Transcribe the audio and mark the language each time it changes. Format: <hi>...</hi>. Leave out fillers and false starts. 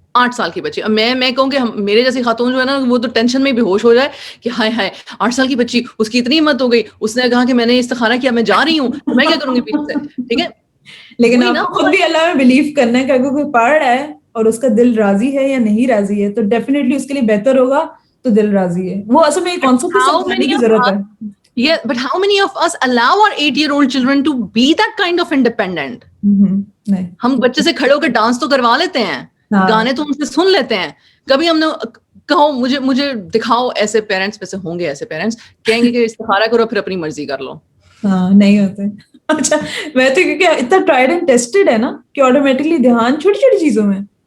<ur>8 سال کی بچی. اب میں کہوں کہ میرے جیسی خاتون جو ہے نا وہ تو ٹینشن میں بے ہوش ہو جائے کہ ہائے ہائے 8 سال کی بچی، اس کی اتنی ہمت ہو گئی، اس نے کہا کہ میں نے استخارہ کیا، میں جا رہی ہوں، تو میں کیا کروں گی پیچھے سے، ٹھیک ہے. لیکن آپ کو خود بھی اللہ میں بلیو کرنا ہے کہ اگر کوئی پڑھ رہا ہے اور اس کا دل راضی ہے یا نہیں راضی ہے تو ڈیفینیٹلی اس کے لیے بہتر ہوگا تو دل راضی ہے. وہ اصل میں یہ کانسیپٹ سمجھنے کی ضرورت ہے.</ur> <en>Yeah, but how many of us allow our 8-year-old children to be that kind of independent?</en> <ur>ہم بچے سے کھڑے ہو کے ڈانس تو کروا لیتے ہیں، گانے تو ان سے سن لیتے ہیں. کبھی ہم نے کہو مجھے دکھاؤ ایسے پیرنٹس، میں سے ہوں گے ایسے پیرنٹس کہیں گے کہ استخارہ کرو پھر اپنی مرضی کر لو. ہاں نہیں ہوتے. اچھا میں تو کیونکہ اتنا ٹرائڈ اینڈ ٹیسٹڈ ہے نا کہ آٹومیٹکلی دھیان چھوٹی چھوٹی چیزوں میں.</ur>